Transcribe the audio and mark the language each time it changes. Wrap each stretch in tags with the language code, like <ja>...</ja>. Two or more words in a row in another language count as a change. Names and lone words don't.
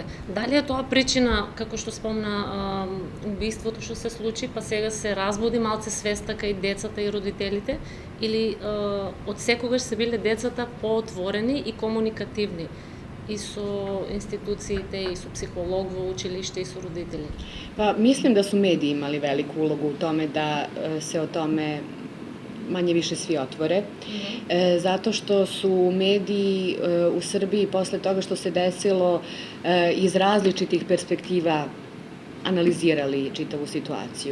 <mk>Дали е тоа причина, како што спомна, убиството што се случи, па сега се разбуди малце свеста кај децата и родителите, или од секогаш се биле децата поотворени и комуникативни и со институциите, и со психолог во училиште, и со родители?</mk> <sr>Pa, mislim da su mediji imali veliku ulogu u tome da se o tome manje više svi otvore, zato što su mediji u Srbiji posle toga što se desilo iz različitih perspektiva analizirali čitavu situaciju.</sr>